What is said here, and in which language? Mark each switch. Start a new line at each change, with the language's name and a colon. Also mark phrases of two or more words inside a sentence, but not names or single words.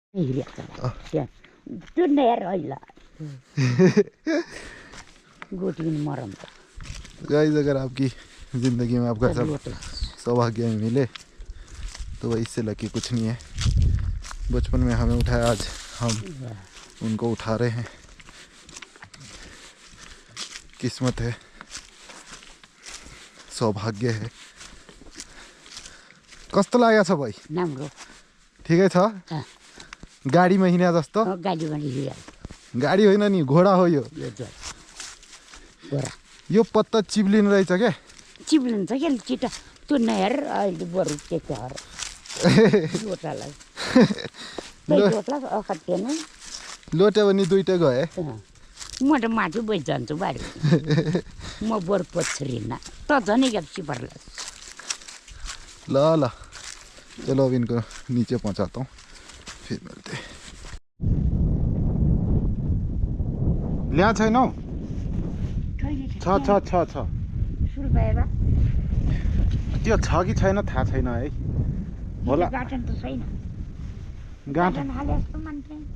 Hindi: गाइस अगर आपकी ज़िंदगी में आपका सब सौभाग्य मिले तो वह इससे लकी कुछ नहीं है। बचपन में हमें उठाया, आज हम उनको उठा रहे हैं। किस्मत है, सौभाग्य है।
Nepali: कस्तो लागेको छ भाइ? राम्रो ठिकै छ? गाडीमा हिँड्या जस्तो? गाडी होइन नि, घोडा हो यो। यो पत्ता चिप्लिनु रहेछ क्या? चिप्लिन्छ क्या छिटो। त्यो नहेर अहिले बरु त्यस्तो हर लोटालाई लोट्यो भने दुइटै गए। म त माथि बसि जान्छु बारी। म बरु पछ्रिन्न त झनै ग्याप्सी पर्ला।
Hindi: ल ल चलो अब इनको नीचे पहुंचाता हूँ, फिर मिलते।
Nepali: ल्या छैन हौ? छ छ छ छ त्यो छ कि छैन थाहा छैन है। होला गार्डन त छैन। गार्डन हाले जस्तो मान्छे